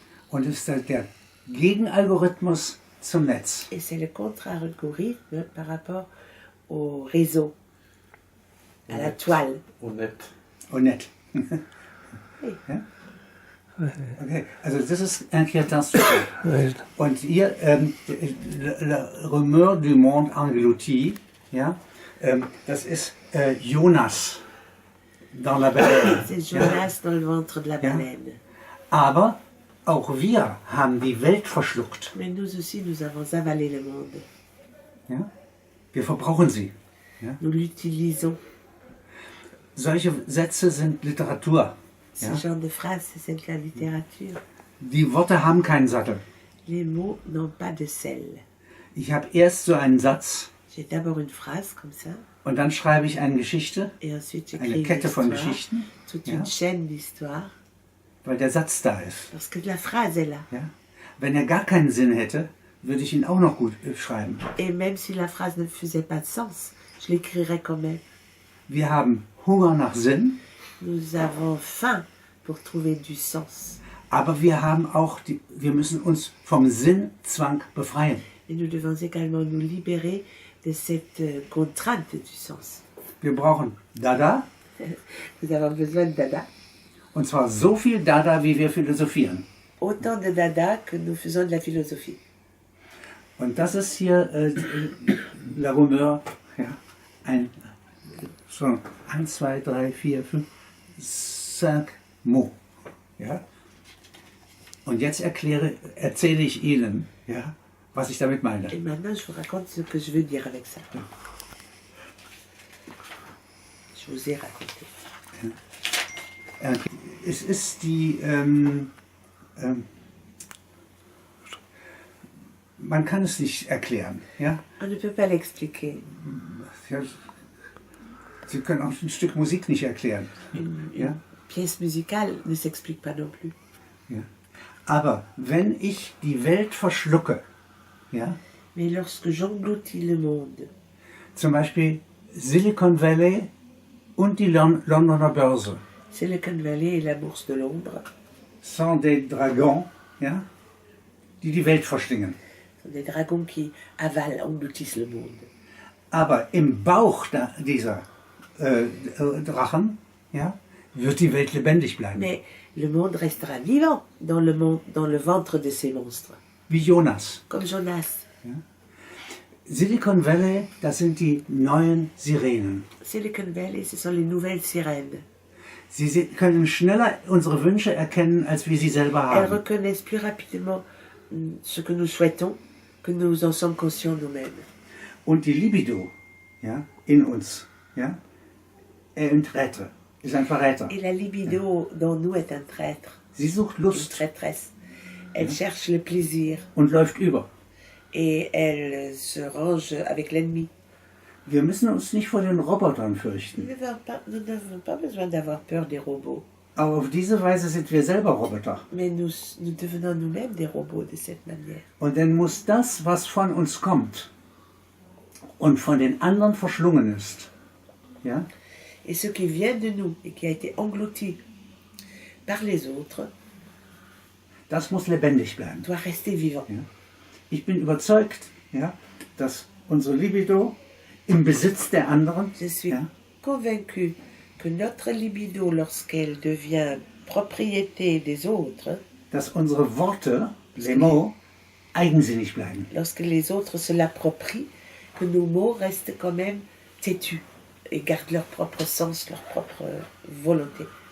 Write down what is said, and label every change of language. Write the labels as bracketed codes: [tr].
[de] Und ist der Gegenalgorithmus zum Netz. [fr] Et c'est le contre-algorithme par rapport au réseau. à la toile. Honnête. Honnête. Ja? [de] Okay, also das ist Inquiétant Sujet. [fr] Ouais, [de] Und hier, le Rumeur du Monde englouti, ja, das ist Jonas [fr] dans la Baleine. C'est Jonas dans le ventre de la [de] Ja. [fr] baleine. [de] Aber auch wir haben die Welt verschluckt. [fr] Mais nous aussi, nous avons avalé le monde. [de] Ja? Wir verbrauchen sie. [fr] Nous l'utilisons. [de] Solche Sätze sind Literatur. [fr] Ce [de] Ja? [fr] genre de phrase, c'est de la littérature. [de] Die Worte haben keinen Sattel. [fr] Les mots n'ont pas de sel. [de] Ich habe erst so einen Satz [fr] J'ai d'abord une phrase comme ça, [de] und dann schreibe ich eine Geschichte, [fr] et ensuite j'écris [de] eine [fr] une [de] Kette von [fr] histoire, [de] Geschichten, [fr] toute [de] Ja. [fr] une chaîne d'histoires, [de] weil der Satz da ist. [fr] parce que la phrase est là. [de] Ja? Wenn er gar keinen Sinn hätte, würde ich ihn auch noch gut schreiben. [fr] Et même si la phrase ne faisait pas de sens, je l'écrirais quand même. [de] Wir haben Hunger nach Sinn, [fr] Nous avons faim pour trouver du sens. [de] aber wir müssen uns vom Sinnzwang befreien. [fr] Et nous devons également nous libérer de cette contrainte du sens. [de] Wir brauchen Dada, [fr] Nous avons besoin de dada. [de] und zwar so viel Dada, wie wir philosophieren. [fr] Autant de dada que nous faisons de la philosophie. [de] Und das ist hier La Rumeur, ja, 1, 2, 3, 4, 5, 5 mots. Ja? Und jetzt erzähle ich Ihnen, ja, was ich damit meine. [fr] Et maintenant, je vous raconte ce que je veux dire avec ça. Je vous ai raconté. [de] Es ist die, man kann es nicht erklären. Ja? [fr] On ne peut pas l'expliquer. [de] Ja, Sie können auch ein Stück Musik nicht erklären. [fr] Une [de] Ja? [fr] pièce musicale ne s'explique pas non plus. [de] Ja. Aber wenn ich die Welt verschlucke, ja, [fr] Mais lorsque j'engloutis le monde, [de] zum Beispiel Silicon Valley und die Londoner Börse, [fr] Silicon Valley et la bourse de Londres sont des Dragons, [de] ja, die Welt verschlingen. [fr] sont des dragons qui avalent, engloutissent le monde. [de] Aber im Bauch dieser Drachen, ja, wird die Welt lebendig bleiben. [fr] Mais le monde restera vivant dans le ventre de ces monstres. [de] Wie Jonas. [fr] Comme Jonas. [de] Silicon Valley, das sind die neuen Sirenen. [fr] Silicon Valley, ce sont les nouvelles sirènes. [de] Sie können schneller unsere Wünsche erkennen, als wir sie selber [fr] Elles [de] haben. [fr] reconnaissent plus rapidement ce que nous souhaitons que nous en sommes conscients nous-mêmes. [de] Und die Libido, ja, in uns, ja, ein Traître, ist ein Verräter. [fr] Et la libido dans nous est un traître, [de] Sie sucht [fr] une [de] Lust [fr] traîtresse. Elle cherche le plaisir [de] und läuft über. [fr] et elle se range avec l'ennemi. [de] Wir müssen uns nicht vor den Robotern fürchten. [fr] Nous n'avons pas besoin d'avoir peur des robots, [de] Aber auf diese Weise sind wir selber Roboter. [fr] mais nous devenons nous-mêmes des robots de cette manière. [de] Und dann muss das, was von uns kommt und von den anderen verschlungen ist, ja, [fr] Et ce qui vient de nous et qui a été englouti par les autres [de] das muss lebendig bleiben. [fr] doit rester vivant. [de] Ja. Ich bin überzeugt, ja, dass unsere Libido im Besitz der anderen, [fr] Je suis [de] ja, [fr] convaincue que notre libido, lorsqu'elle devient propriété des autres, [de] dass unsere Worte, [fr] les mots, [de] eigensinnig bleiben. [fr] lorsque les autres se l'approprient, que nos mots restent quand même têtus et gardent leur propre sens, leur propre volonté.